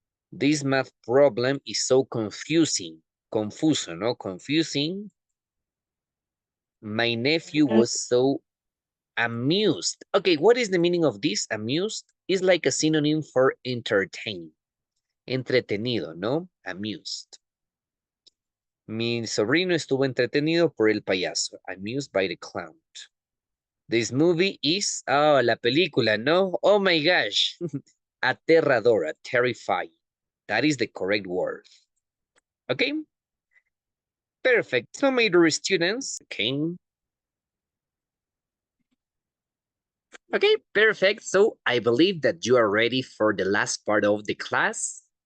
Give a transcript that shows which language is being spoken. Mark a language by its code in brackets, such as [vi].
[en] This math problem is so confusing. [es] Confuso, no? [en] Confusing. My nephew was so amused. Okay, what is the meaning of this? Amused is like a synonym for entertain. [es] Entretenido, ¿no? Amused. Mi sobrino estuvo entretenido por el payaso. [en] Amused by the clown. This movie is, oh, [es] la película, ¿no? [en] Oh my gosh. Aterradora, terrifying. That is the correct word. Okay? Perfect. So, my dear students, okay. Okay, perfect. So, I believe that you are ready for the last part of the class.